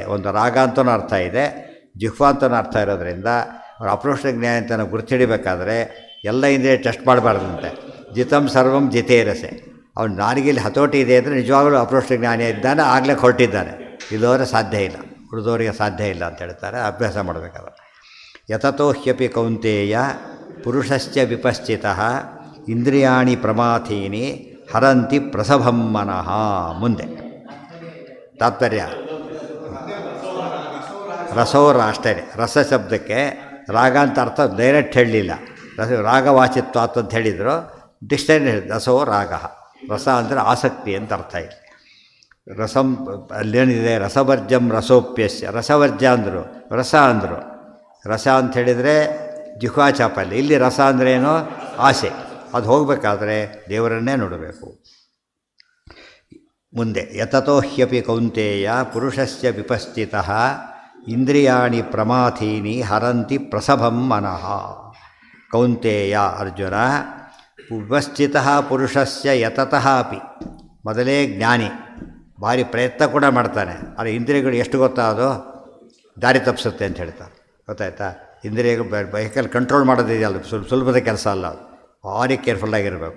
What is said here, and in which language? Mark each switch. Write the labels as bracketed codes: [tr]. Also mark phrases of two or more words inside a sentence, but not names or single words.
[kn] ಒಂದು ರಾಗ ಅಂತಲೂ ಅರ್ಥ ಇದೆ, ಜಿಹ್ವಾ ಅಂತಲೂ ಅರ್ಥ ಇರೋದ್ರಿಂದ ಅವ್ರು ಅಪ್ರೋಕ್ಷ ಜ್ಞಾನ ಅಂತ ನಾವು ಗುರುತಿಡಬೇಕಾದ್ರೆ ಎಲ್ಲ ಇಂದ್ರಿಯ ಟೆಸ್ಟ್ ಮಾಡಬಾರ್ದಂತೆ. [sa] ಜಿತಂ ಸರ್ವಂ ಜಿತೇ ರಸೆ. [kn] ಅವ್ನು ನಾಲಿಗೆಯಲ್ಲಿ ಹತೋಟಿ ಇದೆ ಅಂದರೆ ನಿಜವಾಗಲೂ ಅಪ್ರೋಕ್ಷ ಜ್ಞಾನಿ ಇದ್ದಾನೆ, ಆಗಲೇ ಹೊರಟಿದ್ದಾನೆ. ಇಲ್ಲೋದ್ರೆ ಸಾಧ್ಯ ಇಲ್ಲ, ಉಳಿದವರಿಗೆ ಸಾಧ್ಯ ಇಲ್ಲ ಅಂತ ಹೇಳ್ತಾರೆ. ಅಭ್ಯಾಸ ಮಾಡಬೇಕಾದ್ರೆ [sa] ಯತತೋ ಹ್ಯಪಿ ಕೌಂತೇಯ ಪುರುಷಶ್ಚ ವಿಪಶ್ಚಿತಃ ಇಂದ್ರಿಯಾಣಿ ಪ್ರಮಾಥೀನಿ ಹರಂತಿ ಪ್ರಸಭಂ ಮನಃ. [kn] ಮುಂದೆ ತಾತ್ಪರ್ಯ ರಸೋರ ಅಷ್ಟೇ. ರಸ ಶಬ್ದಕ್ಕೆ ರಾಗ ಅಂತ ಅರ್ಥ ಡೈರೆಕ್ಟ್ ಹೇಳಲಿಲ್ಲ. ರಾಗವಾಚಿತ್ವ ಅಂತ ಹೇಳಿದರು. ಡಿಕ್ಷನರಿ ಹೇಳಿದ್ರು [sa] ರಸೋ ರಾಗ. [kn] ರಸ ಅಂದರೆ ಆಸಕ್ತಿ ಅಂತ ಅರ್ಥ ಇದೆ. ರಸಂ ಅಲ್ಲೇನಿದೆ, [sa] ರಸವರ್ಜಂ ರಸೋಪ್ಯಸ್ಯ. [kn] ರಸವರ್ಜ ಅಂದರು, ರಸ ಅಂದರು. ರಸ ಅಂತ ಹೇಳಿದರೆ ಜಿಹ್ವಾ ಚಾಪಲ್ಯ. ಇಲ್ಲಿ ರಸ ಅಂದ್ರೇನು? ಆಸೆ. ಅದು ಹೋಗಬೇಕಾದ್ರೆ ದೇವರನ್ನೇ ನೋಡಬೇಕು. ಮುಂದೆ [sa] ಯತತೋ ಹ್ಯಪಿ ಕೌಂತೇಯ ಪುರುಷಸ್ಯ ವಿಪಸ್ಥಿತಃ ಇಂದ್ರಿಯಾಣಿ ಪ್ರಮಾಥೀನಿ ಹರಂತಿ ಪ್ರಸಭಂ ಮನಃ. [kn] ಕೌಂತೇಯ ಅರ್ಜುನ, [sa] ವಿಪಸ್ಥಿತಃ ಪುರುಷಸ್ಯ ಯತತಃ ಅಪಿ. [kn] ಮೊದಲೇ ಜ್ಞಾನಿ, ಭಾರಿ ಪ್ರಯತ್ನ ಕೂಡ ಮಾಡ್ತಾನೆ. ಆದರೆ ಇಂದ್ರಿಯಗಳು ಎಷ್ಟು ಗೊತ್ತಾ ಅದು ದಾರಿ ತಪ್ಪಿಸುತ್ತೆ ಅಂತ ಹೇಳ್ತಾರೆ. ಗೊತ್ತಾಯ್ತಾ? ಇಂದ್ರಿಯಗಳು [en] vehicle control [kn] ಮಾಡೋದಿದೆಯಲ್ಲ ಸುಲಭದ ಕೆಲಸ ಅಲ್ಲ, ಅದು ಭಾರಿ ಕೇರ್ಫುಲ್ಲಾಗಿರಬೇಕು.